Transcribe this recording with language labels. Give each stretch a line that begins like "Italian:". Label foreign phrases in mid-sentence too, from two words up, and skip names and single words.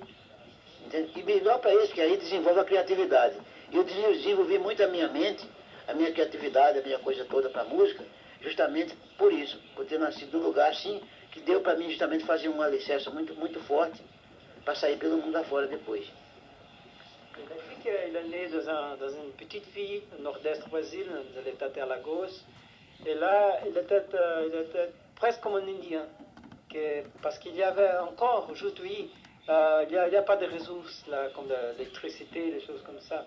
Portuguese: Entende? E melhor para eles, que aí desenvolve a criatividade. Eu desenvolvi muito a minha mente, a minha criatividade, a minha coisa toda para a música, justamente por isso, por ter nascido num lugar assim, que deu para mim justamente fazer um alicerce muito, muito forte para sair pelo mundo afora depois.
French: Il a dit qu'il est né dans une petite ville au nord-est du Brésil, dans l'état de Alagoas. Et là, il était presque comme un Indien. Parce qu'il y avait encore aujourd'hui, il n'y a pas de ressources là, comme l'électricité, des choses comme ça.